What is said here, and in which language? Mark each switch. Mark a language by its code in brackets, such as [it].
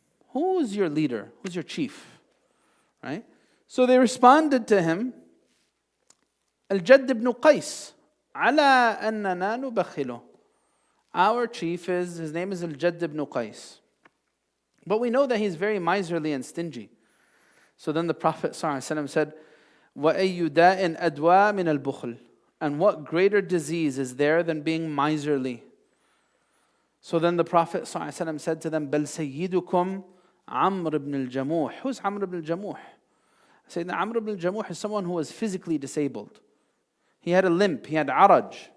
[en] Who is your leader? Who's your chief? Right? So they responded to him, Al-Jadd ibn Qais, [ar] ala annana nubakhilu. [en] Our chief his name is Al-Jadd ibn Qais. But we know that he's very miserly and stingy. So then the Prophet ﷺ said, [ar] وَأَيُّ دَاءٍ أَدْوَى مِنَ الْبُخْلِ. [en] And what greater disease is there than being miserly? So then the Prophet ﷺ said to them, [ar] بَلْ سَيِّدُكُمْ عَمْرُ [en] ibn al-Jamuh. Who's Amr ibn al-Jamuh? Sayyidina Amr ibn al-Jamuh is someone who was physically disabled. He had a limp, he had araj.